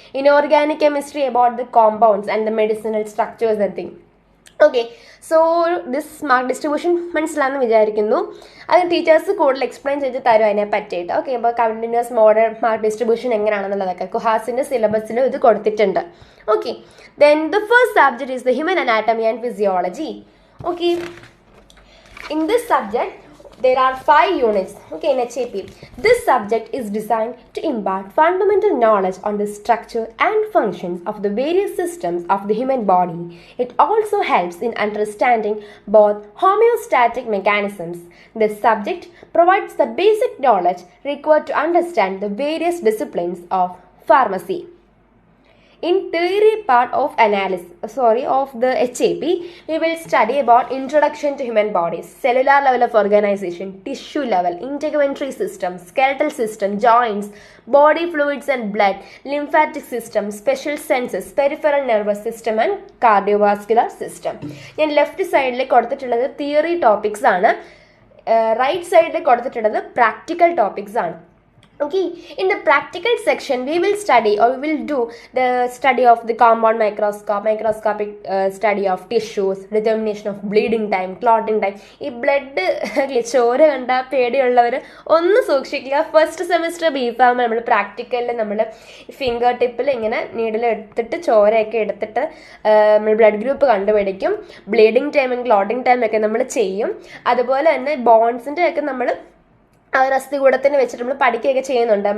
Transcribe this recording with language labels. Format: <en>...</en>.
<en>Inorganic chemistry about the compounds and the medicinal structures and thing. Okay, so this mark distribution</en> <ml>മനസ്സിലാണെന്ന് വിചാരിക്കുന്നു. അത് teachers കൂടുതൽ explain ചെയ്ത് തരും അതിനെ പറ്റിയിട്ട്. ഓക്കെ, അപ്പോൾ കണ്ടിന്യൂസ് മോഡൽ മാർക്ക് ഡിസ്ട്രിബ്യൂഷൻ എങ്ങനെയാണെന്നുള്ളതൊക്കെ കുഹാസിൻ്റെ സിലബസിലും ഇത് കൊടുത്തിട്ടുണ്ട്.</ml> <en>Okay, then the first subject is the human anatomy and physiology. Okay, in this subject there are 5 units. Okay, in HAP this subject is designed to impart fundamental knowledge on the structure and functions of the various systems of the human body. It also helps in understanding both homeostatic mechanisms. This subject provides the basic knowledge required to understand the various disciplines of pharmacy. In theory part of the HAP, we will study about introduction to human bodies, cellular level of organization, tissue level, integumentary system, skeletal system, joints, body fluids and blood, lymphatic system, special senses, peripheral nervous system and cardiovascular system.</en> <ml>ഞാൻ left സൈഡിൽ കൊടുത്തിട്ടുള്ളത് theory topics ആണ്. Right സൈഡിൽ കൊടുത്തിട്ടുള്ളത് practical topics ആണ്.</ml> <en>Okay, in the practical section, we will study or we will do the study of the compound microscopic study of tissues, determination of bleeding time, clotting time.</en> <ml>ഈ blood ചോര കണ്ട പേടിയുള്ളവർ ഒന്ന് സൂക്ഷിക്കുക. First semester BPharm നമ്മൾ പ്രാക്ടിക്കലിൽ നമ്മൾ finger ടിപ്പിൽ ഇങ്ങനെ needle എടുത്തിട്ട് ചോരയൊക്കെ എടുത്തിട്ട് നമ്മൾ ബ്ലഡ് ഗ്രൂപ്പ് കണ്ടുപിടിക്കും. ബ്ലീഡിങ് ടൈമും ക്ലോട്ടിങ് ടൈമും ഒക്കെ നമ്മൾ ചെയ്യും. അതുപോലെ തന്നെ ബോൺസിൻ്റെ ഒക്കെ നമ്മൾ ആ ഒരു അസ്ഥികൂടത്തിന് വെച്ചിട്ട് നമ്മൾ പഠിക്കുകയൊക്കെ ചെയ്യുന്നുണ്ട്.</ml>